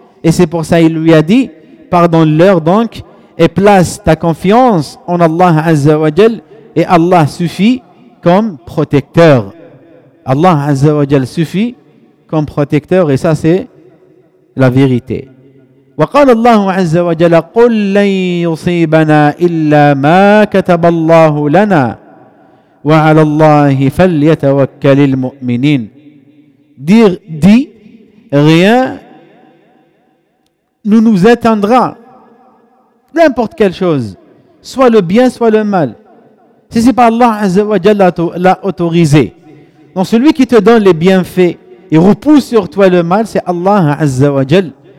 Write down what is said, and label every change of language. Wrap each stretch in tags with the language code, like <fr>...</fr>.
<fr>Et c'est pour ça qu'il lui a dit, pardonne-leur donc et place ta confiance en Allah Azza wa Jal et Allah suffit comme protecteur. Allah Azza wa Jal suffit comme protecteur et ça c'est la vérité.</fr> <ar>وقال الله عز وجل قل لن يصيبنا إلا ما كتب الله لنا وعلى الله فليتوكل المؤمنين.</ar> <fr>Dit, rien ne nous atteindra, n'importe quelle chose, soit le bien soit le mal, si c'est par Allah</fr> <ar>عز وجل</ar> <fr>l'a autorisé. Donc celui qui te donne les bienfaits et repousse sur toi le mal, c'est Allah</fr> <ar>عز وجل.</ar>